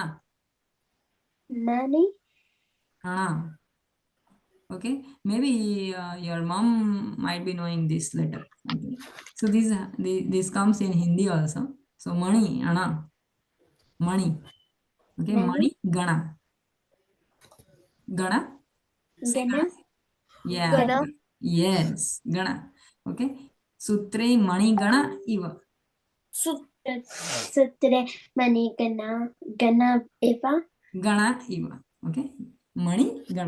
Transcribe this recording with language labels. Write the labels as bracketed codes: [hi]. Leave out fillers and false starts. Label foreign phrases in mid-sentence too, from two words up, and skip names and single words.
[en] Money? Anna. Okay. Maybe your mom might be knowing this letter. Okay. So this comes in Hindi also. So money. Anna. Money. Okay. Money. Gana. Gana. Say Gana? Yeah. Gana? Yes. Gana. Okay. [sa] सूत्रे मणि गणा इव. सूत्रे मणि गणा इव. गणा इव. [en] Okay. [sa] मणि गणा.